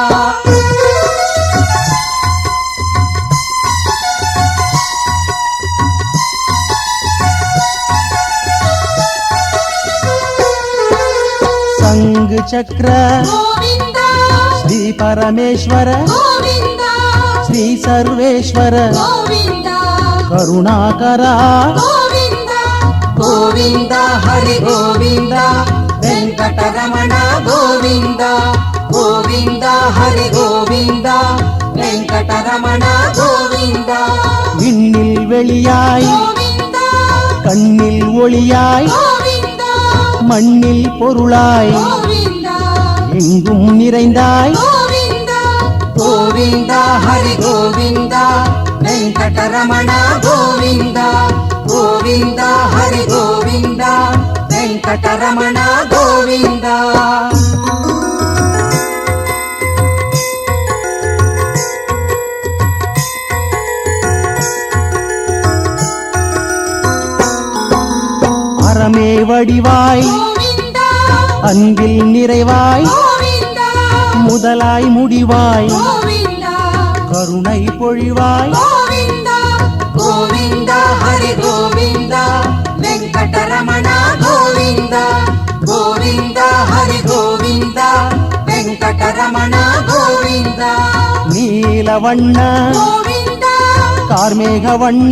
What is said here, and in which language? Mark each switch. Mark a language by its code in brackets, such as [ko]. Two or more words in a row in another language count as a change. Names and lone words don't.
[te] సంగ్ చక్ర శ్రీ పరమేశ్వర శ్రీ సర్వేశ్వర కరుణాకర గోవింద హరి గోవింద వెంకటరమణ గోవింద గోవింద హరి గోవింద వెంకటరమణ గోవింద [ta] விண்ணில் வெளியாய் கண்ணில் ஒளியாய் மண்ணில் பொருளாய் எங்கும் நிறைந்தாய் [te] గోవింద హరి గోవింద వెంకటరమణ గోవింద గోవింద హరి గోవింద వెంకటరమణ గోవింద [ta] அறமே வடிவாய் அன்பில் நிறைவாய் முதலாய் முடிவாய் கருணை பொழிவாய் [te] గోవింద హరి గోవింద వెంకటరమణ గోవింద గోవింద హరి గోవింద వెంకటరమణ గోవింద [ta] நீலவண்ண [te] గోవింద [ta] కార్మేఘవண்ண